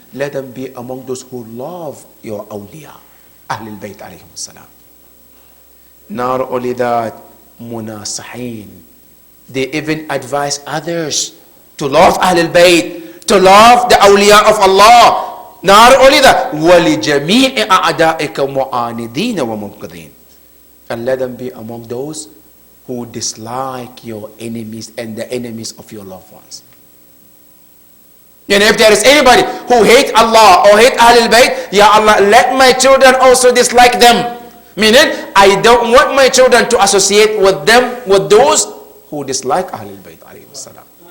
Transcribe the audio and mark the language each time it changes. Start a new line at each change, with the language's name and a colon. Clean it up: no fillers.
English: Let them be among those who love your awliya, Ahlul Bayt alayhim salam. Not only that, munasahin. They even advise others to love Ahlul Bayt, to love the awliya of Allah. Not only that,
Arabic: وَلِجَمِيعِ أَعْدَائِكَ مُعَانِدِينَ وَمُنْقِذِينَ.
English: And let them be among those who dislike your enemies and the enemies of your loved ones. And if there is anybody who hate Allah or hate Ahlul Bayt, Ya Allah, let my children also dislike them. Meaning, I don't want my children to associate with them, with those who dislike Ahlul Bayt alayhi salam.